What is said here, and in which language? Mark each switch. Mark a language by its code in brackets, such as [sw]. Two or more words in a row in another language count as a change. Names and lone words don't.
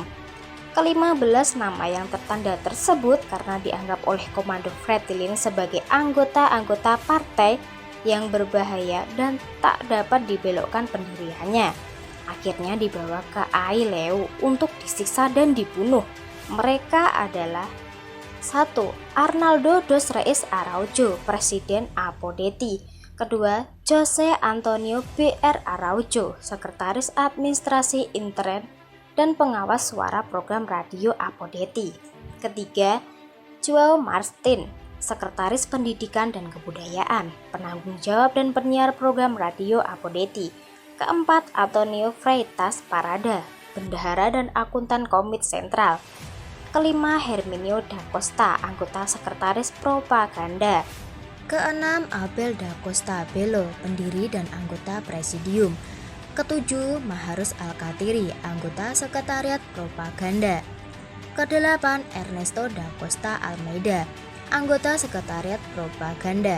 [id] Ke-15 nama yang tertanda tersebut karena dianggap oleh komando Fretilin sebagai anggota-anggota partai yang berbahaya dan tak dapat dibelokkan pendiriannya, akhirnya dibawa ke Aileu untuk disiksa dan dibunuh. Mereka adalah 1. Arnaldo dos Reis Araujo, Presiden Apodetti. 2. Jose Antonio B.R. Araujo, Sekretaris Administrasi Intern dan pengawas suara program radio Apodetti. 3. Joao Martin, Sekretaris Pendidikan dan Kebudayaan, penanggung jawab dan penyiar program radio Apodetti. 4. Antonio Freitas Parada, bendahara dan akuntan Komite Sentral. 5. Herminio da Costa, anggota Sekretaris Propaganda. 6. Abel da Costa Bello, pendiri dan anggota Presidium. 7. Maharus Alkatiri, anggota Sekretariat Propaganda. 8. Ernesto da Costa Almeida, anggota Sekretariat Propaganda.